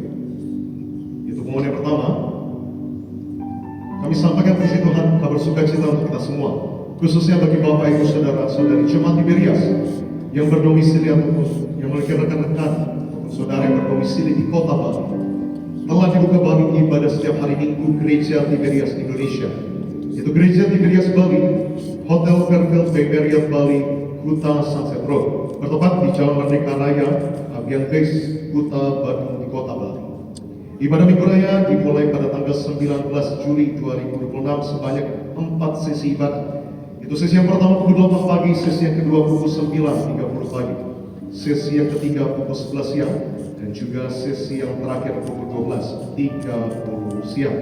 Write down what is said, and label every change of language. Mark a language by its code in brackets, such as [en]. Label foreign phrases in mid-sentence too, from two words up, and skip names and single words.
[id] Itu pengumuman yang pertama. Kami sampaikan puji Tuhan, kabar sukacita untuk kita semua, khususnya bagi Bapak Ibu Saudara-saudari Jemaat Tiberias yang berdomisili ataupun yang memiliki rekan-rekan ataupun saudara yang berdomisili di Kota Bali. Telah dibuka Bali ibadah setiap hari Minggu Gereja Tiberias Indonesia. Itu Gereja Tiberias Bali, Hotel Fairfield Bay Marriott Bali, Kuta Sunset Road, bertempat di Jalan Merdeka Raya, Abian Base, Kuta Badung di Kota Bali. Ibadah Minggu Raya dimulai pada tanggal 19 Juli 2026 sebanyak 4 sesi ibadah. Itu sesi yang pertama pukul 8 pagi, sesi yang kedua pukul 9.30 pagi, sesi yang ketiga pukul 11 siang, dan juga sesi yang terakhir pukul 12.30 siang.